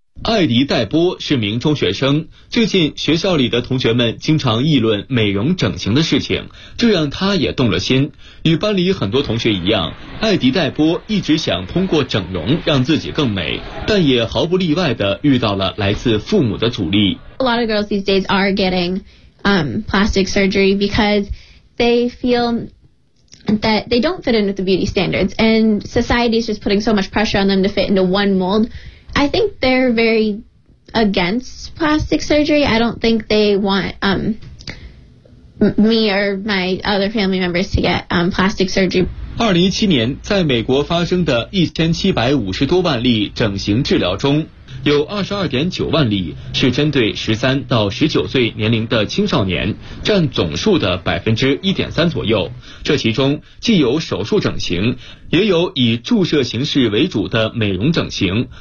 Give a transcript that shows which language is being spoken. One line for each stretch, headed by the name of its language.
Chinese: 艾迪·戴波是名中学生，最近学校里的同学们经常议论美容整形的事情，这让他也动了心。与班里很多同学一样，艾迪·戴波一直想通过整容让自己更美，但也毫不例外地遇到了来自父母的阻力。
English: A lot of girls these days are getting plastic surgery because they feel that they don't fit in with the beauty standards and society is just putting so much pressure on them to fit into one mold. I think they're very against plastic surgery. I don't think they want me or my other family members to get plastic surgery.
Chinese: 2017年在美国发生的1750多万例整形治疗中，有 22.9 万例是针对13到19岁年龄的青少年，占总数的 1.3% 左右。这其中既有手术整形，也有以注射形式为主的美容整形。